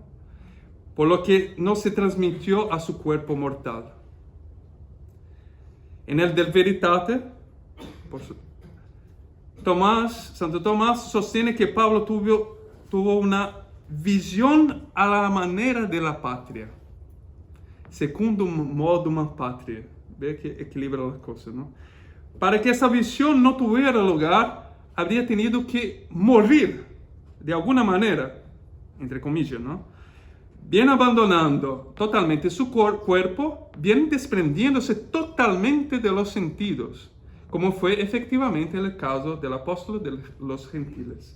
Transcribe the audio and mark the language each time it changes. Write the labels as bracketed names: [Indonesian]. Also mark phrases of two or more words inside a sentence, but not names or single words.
[Spanish] Por lo que no se transmitió a su cuerpo mortal. En el del Veritate, Santo Tomás sostiene que Pablo tuvo una visión a la manera de la patria, [Latin] secundum modum patria. [Spanish] Ve que equilibra las cosas, ¿no? Para que esa visión no tuviera lugar, habría tenido que morir de alguna manera, entre comillas, ¿no? Bien abandonando totalmente su cuerpo, bien desprendiéndose totalmente de los sentidos, como fue efectivamente el caso del apóstol de los gentiles.